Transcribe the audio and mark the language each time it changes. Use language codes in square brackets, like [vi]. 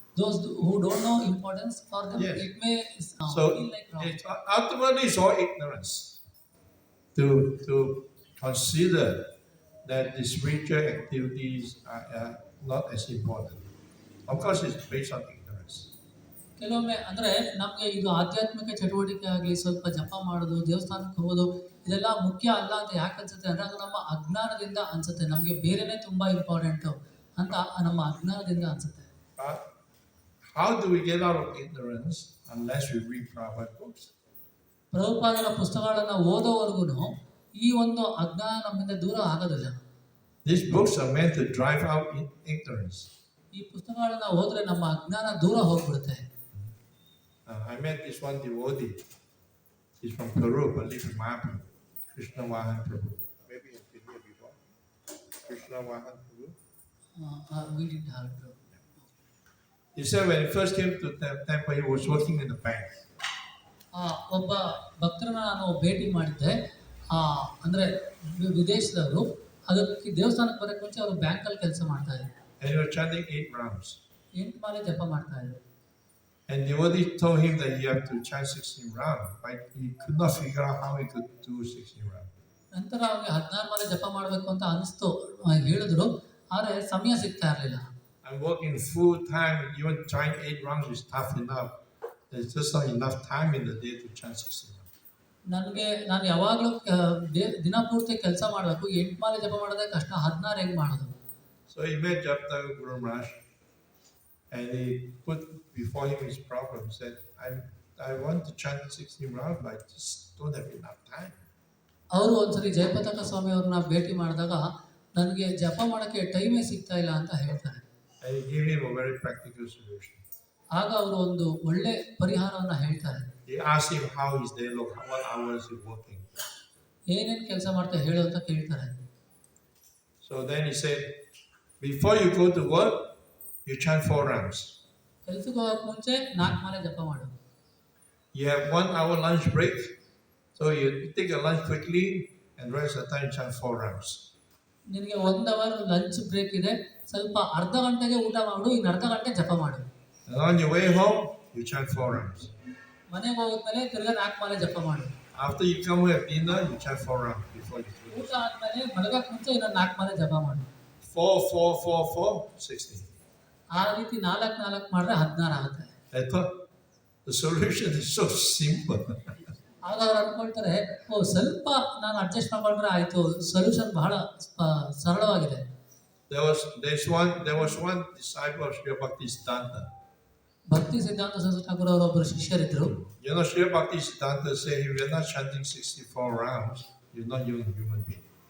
[en] Those who don't know importance, for them Yes. it may So feel like wrong. it's ultimately it's all ignorance to consider that the spiritual activities are not as important. Of course, it's based on ignorance. [kn] ಕೆಲವೊಮ್ಮೆ ಅಂದರೆ ನಮಗೆ ಇದು ಆಧ್ಯಾತ್ಮಿಕ ಚಟುವಟಿಕೆ ಆಗಲಿ, ಸ್ವಲ್ಪ ಜಪ ಮಾಡೋದು, ದೇವಸ್ಥಾನಕ್ಕೆ ಹೋಗೋದು, ಇದೆಲ್ಲ ಮುಖ್ಯ ಅಲ್ಲ ಅಂತ ಯಾಕೆ ಅನ್ಸುತ್ತೆ ಅಂದರೆ ಅದು ನಮ್ಮ ಅಜ್ಞಾನದಿಂದ ಅನ್ಸುತ್ತೆ. ನಮಗೆ ಬೇರೆನೇ ತುಂಬ ಇಂಪಾರ್ಟೆಂಟು ಅಂತ ನಮ್ಮ ಅಜ್ಞಾನದಿಂದ ಅನ್ಸುತ್ತೆ. [en] But how do we get out of ignorance unless we read Prabhupada books? [kn] ಪ್ರಭುಪಾದರ ಪುಸ್ತಕಗಳನ್ನು ಓದೋವರೆಗೂ ಈ ಒಂದು ಅಜ್ಞಾನ ನಮ್ಮಿಂದ ದೂರ ಆಗೋದಿಲ್ಲ. [en] These books are meant to drive out ignorance. [kn] ಈ ಪುಸ್ತಕಗಳನ್ನ ಓದಿದ್ರೆ ನಮ್ಮ ಅಜ್ಞಾನ ದೂರ ಹೋಗ್ಬಿಡುತ್ತೆ. [en] I met this one devotee. He's from Peru, but lives in Mahaprabhu. Krishna Vahan Prabhu. Maybe you've been here before. Krishna Vahan Prabhu. We didn't have to. He said when he first came to the temple, he was working in the bank. [kn] ಒಬ್ಬ ಭಕ್ತರನ್ನ ನಾನು ಭೇಟಿ ಮಾಡಿದ್ದೆ. ಅಂದರೆ ವಿದೇಶದವರು, ಅದಕ್ಕೆ ದೇವಸ್ಥಾನಕ್ಕೆ ಬರೋಕ್ಕೆ ಮುಂಚೆ ಅವರು ಬ್ಯಾಂಕಲ್ಲಿ ಕೆಲಸ ಮಾಡ್ತಾ ಇದ್ರು. [en] And he was chanting 8 rounds. [kn] 8 ಮಾಲೆ ಜಪ ಮಾಡ್ತಾ ಇದ್ರು. [en] And the devotee told him that he had to chant 16 rounds, but he could not figure out how he could do 16 rounds. [kn] ನಂತರ ಅವ್ರಿಗೆ 16 ಮಾಲೆ ಜಪ ಮಾಡಬೇಕು ಅಂತ ಅನಿಸ್ತು, ಹೇಳಿದ್ರು, ಆದರೆ ಸಮಯ ಸಿಗ್ತಾ ಇರಲಿಲ್ಲ. [en] I'm working full time, even trying 8 rounds is tough enough. There's just not enough time in the day to chant 16 rounds. [kn] ನಾನು ಯಾವಾಗಲೂ ದಿನ ಪೂರ್ತಿ ಕೆಲಸ ಮಾಡಬೇಕು, 8 ಮಾಲೆ ಜಪ ಮಾಡೋದೇ ಕಷ್ಟ, 16 ಹೆಂಗೆ ಮಾಡೋದು? [en] So he met Japta Guru Maharaj and he put before him his problem. He said, I want to chant 16 rounds, but I just don't have enough time. [kn] ಅವರು ಒಂದ್ಸರಿ ಜಯಪತಾಕ ಸ್ವಾಮಿ ಅವ್ರನ್ನ ಭೇಟಿ ಮಾಡಿದಾಗ ನನಗೆ ಜಪ ಮಾಡೋಕ್ಕೆ ಟೈಮೇ ಸಿಗ್ತಾ ಇಲ್ಲ ಅಂತ ಹೇಳ್ತಾರೆ. [en] And he gave him a very practical solution. [kn] ಆಗ ಅವರು ಒಂದು ಒಳ್ಳೆ ಪರಿಹಾರವನ್ನು ಹೇಳ್ತಾರೆ. [en] He asked him how his day looked, what hours he working. [kn] ಏನೇನು ಕೆಲಸ ಮಾಡ್ತಾ ಹೇಳು ಅಂತ ಕೇಳ್ತಾರೆ. [en] So then he said, before you go to work, you chant 4 rounds. [kn] ಕೆಲಸಕ್ಕೆ ಹೋಗಕ್ಕೆ ಮುಂಚೆ 4 ಮಾಲೆ ಜಪ ಮಾಡು. [en] You have 1 hour lunch break, so you take a lunch quickly and rest of the time chant 4 rounds. [kn] ನಿನಗೆ 1 ಅವರ್ ಲಂಚ್ ಬ್ರೇಕ್ ಇದೆ, ಸ್ವಲ್ಪ ಅರ್ಧ ಗಂಟೆಗೆ ಊಟ ಮಾಡು, ಇನ್ನು ಅರ್ಧ ಗಂಟೆ ಜಪ ಮಾಡು. [en] And on your way home, you chant 4 rounds. [kn] ಮನೆಗೆ ಹೋದ್ಮೇಲೆ ತಿರ್ಗಾ 4 ಮಾಲೆ ಜಪ ಮಾಡು. [en] After you come home at dinner, you chant 4 rounds before you sleep. [kn] ಊಟ ಆದ್ಮೇಲೆ ಮಲಗಕ್ಕೆ ಮುಂಚೆ ಇನ್ನೊಂದು 4 ಮಾಲೆ ಜಪ ಮಾಡು. [en] 4, 4, 4, 4, 16. [kn] ಆ ರೀತಿ 4 ಮಾಡಿದ್ರೆ 16 ಆಗುತ್ತೆ. [en] I thought the solution is so simple. [kn] ಆಗ ಅವ್ರು ಅನ್ಕೊಳ್ತಾರೆ, ಸ್ವಲ್ಪ ನಾನು ಅಡ್ಜಸ್ಟ್ ಮಾಡ್ಕೊಂಡ್ರೆ ಆಯ್ತು, ಸೊಲ್ಯೂಷನ್ ಬಹಳ ಸರಳವಾಗಿದೆ. [en] There was one disciple of Sri Bhaktisiddhanta. [kn] ಭಕ್ತಿ ಸಿದ್ಧಾಂತ ಸರಸ್ವತಿ ಠಾಕೂರ್ ಅವರ ಒಬ್ಬರು ಶಿಷ್ಯರಿದ್ರು. [en] You know, Sri Bhaktisiddhanta said if you're not chanting 64 rounds, you're not even a human being.